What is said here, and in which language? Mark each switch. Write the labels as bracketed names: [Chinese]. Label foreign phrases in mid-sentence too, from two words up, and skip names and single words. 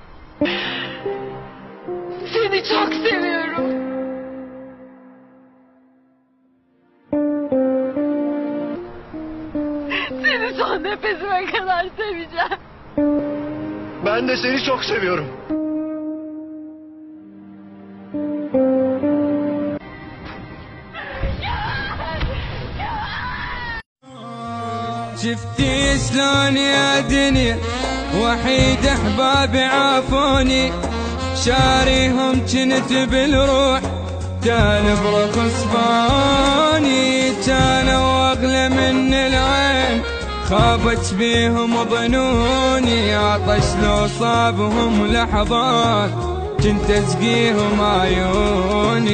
[Turkish] Seni çok seviyorum. Seni son nefesime kadar seveceğim. Ben de seni çok seviyorum. [Arabic] شفتي شلون يا دنيا وحيد احبابي عافوني شاريهم جنت بالروح كان برخص فاني كانوا اغلى من العين خابت بيهم ظنوني عطش لو صابهم لحظات كنت اسقيهم عيوني.